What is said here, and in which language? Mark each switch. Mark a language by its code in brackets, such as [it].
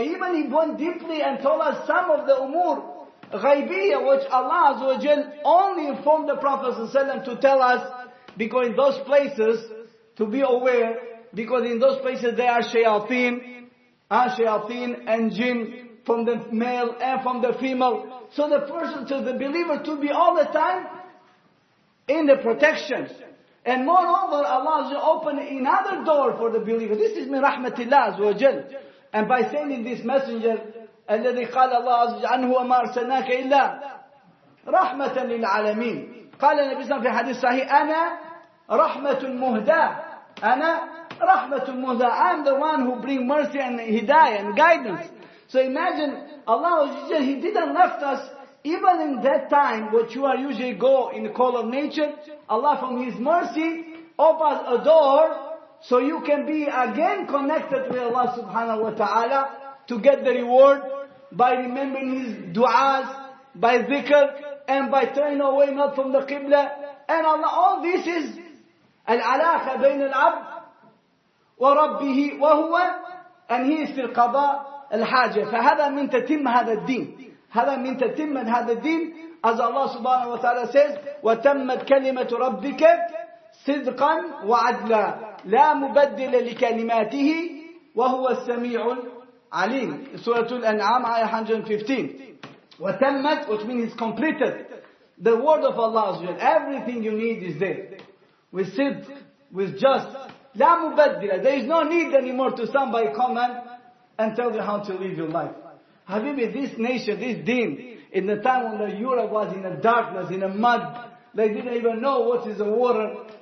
[en] Even he went deeply and told us some of the umur ghaibiyya which Allah Azza wa Jal only informed the Prophet ﷺ to tell us, because in those places, to be aware, because in those places there are shayateen and jinn, from the male and from the female. So the person, to the believer, to be all the time in the protection. And moreover, Allah has opened another door for the believer. This is min rahmatillah azza wa jal. And by sending this messenger, [ar] الذي قال الله عز وجل عنه وما أرسلناك إلا رحمة للعالمين. قال النبي صلى الله عليه وسلم في حديث صحيح أنا رحمة مهداة. أنا رحمة مهداة. [en] I am the one who bring mercy and hidayah and guidance. So imagine Allah, He didn't left us even in that time, what you are usually go in the call of nature. Allah from His mercy opens a door so you can be again connected with Allah subhanahu wa ta'ala to get the reward by remembering His du'as, by dhikr, and by turning away not from the qibla. And Allah, all this is al-alaqa bayn al-abd wa rabbihi wa huwa, and He is fil qada al-haja. [ar] فهذا من تتم هذا الدين. هذا من تتم هذا الدين, [en] as Allah subhanahu wa ta'ala says, [ar] وَتَمَّتْ كَلِمَةُ رَبِّكَ صِدْقًا وَعَدْلًا لَا مُبَدِّلَ لِكَلِمَاتِهِ وَهُوَ السَّمِيعُ الْعَلِيمُ. [en] Surah Al-An'am, ayah 115. وَتَمَّتْ, which means it's completed. The word of Allah, everything you need is there. With sidq, with just. [ar] لَا مُبَدِّلَ. [en] There is no need anymore to somebody come and tell you how to live your life. Habibi, this nation, this deen, in the time when Europe was in a darkness, in a mud, they didn't even know what is the water.